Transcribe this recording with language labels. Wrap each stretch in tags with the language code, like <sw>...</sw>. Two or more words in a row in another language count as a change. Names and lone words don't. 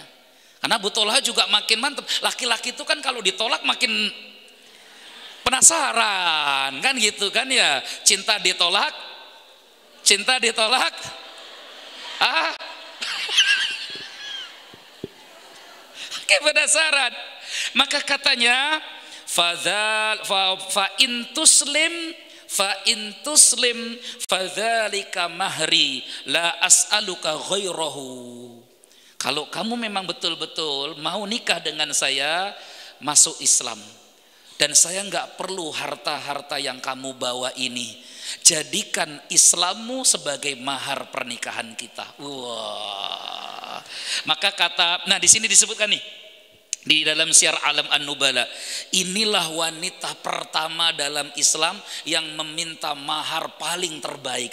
<id>Karena Abu Tolha juga makin mantap. Laki-laki itu kan kalau ditolak makin penasaran, kan gitu kan ya. Cinta ditolak. Kayak penasaran. Maka katanya,</id> <ar>فإن تسلم فإن تسلم فذلك مهري لا أسألك غيره.</ar> <id>Kalau kamu memang betul-betul mau nikah dengan saya, masuk Islam, dan saya nggak perlu harta-harta yang kamu bawa ini, jadikan Islammu sebagai mahar pernikahan kita. Wah, maka kata, nah di sini disebutkan nih di dalam Syiar Alam An-Nubala, inilah wanita pertama dalam Islam yang meminta mahar paling terbaik.</id>